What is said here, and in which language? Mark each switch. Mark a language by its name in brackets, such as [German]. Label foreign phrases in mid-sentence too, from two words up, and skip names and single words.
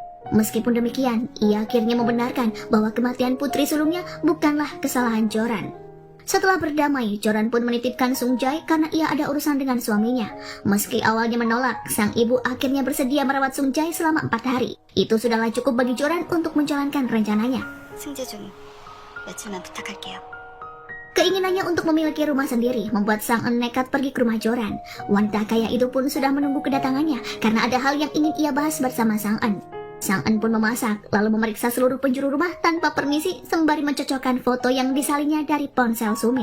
[Indonesian] Meskipun demikian, ia akhirnya membenarkan bahwa kematian putri sulungnya bukanlah kesalahan Joran. Setelah berdamai, Joran pun menitipkan Sung Jae karena ia ada urusan dengan suaminya. Meski awalnya menolak, sang ibu akhirnya bersedia merawat Sung Jae selama 4 hari. Itu sudahlah cukup bagi Joran untuk menjalankan rencananya. [Korean] 승재 좀 며칠만 부탁할게요. [Indonesian] Keinginannya untuk memiliki rumah sendiri membuat Sang An nekat pergi ke rumah Joran. Wanita kaya itu pun sudah menunggu kedatangannya karena ada hal yang ingin ia bahas bersama Sang An. Sang An pun memasak, lalu memeriksa seluruh penjuru rumah tanpa permisi sembari mencocokkan foto yang disalinnya dari ponsel Sung Min.